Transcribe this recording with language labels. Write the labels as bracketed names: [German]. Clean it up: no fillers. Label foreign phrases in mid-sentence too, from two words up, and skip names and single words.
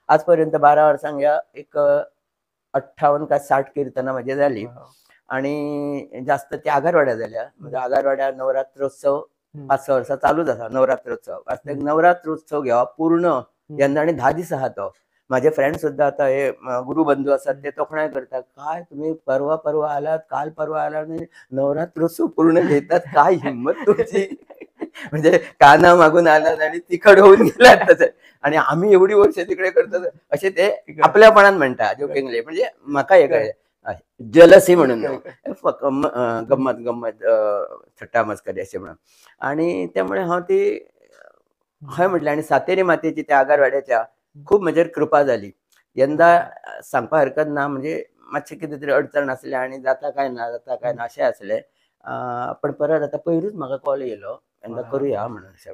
[Konkani] आजपर्यंत 12 वर्सांक ह्या एक 58 काय 60 कीर्तनां म्हजी जाली आणि जास्त ती आगारवाड्या जाल्या. म्हणजे आगारवाड्या नवरात्रोत्सव 5-6 वर्सां चालूच आसा नवरात्रोत्सव. वास्तविक नवरात्रोत्सव घेवप पूर्ण यंदा आणि 10 दीस आहा तो. [Marathi] माझे फ्रेंड सुद्धा आता हे गुरुबंधू असतात ते तोखणाय करतात. काय तुम्ही परवा आलात, काल परवा आलात आणि नवरात्रोत्सव पूर्ण घेतात, काय हिंमत तुमची? म्हणजे काना मागून आलात आणि तिखट होऊन गेलात तसं. आणि आम्ही एवढी वर्ष तिकडे करतो असे ते आपल्यापणान म्हणतात जोकिंगली. [Konkani] म्हणजे म्हाका हे कळ्ळें जलसी म्हणून गंमत थट्टा मस्करी असे म्हणून. आणि त्यामुळे हांव ती हय म्हटलें आणि सातेरी मातेची त्या आगारवाड्याच्या खूप म्हजेर कृपा झाली. यंदा सांगपा हरकत ना, म्हणजे मातशें कितें तरी अडचण आसले आणि जाता काय ना अशें आसलें. पण परत आता पयरूच म्हाका कॉल येयलो यंदा करूया म्हणून अशें.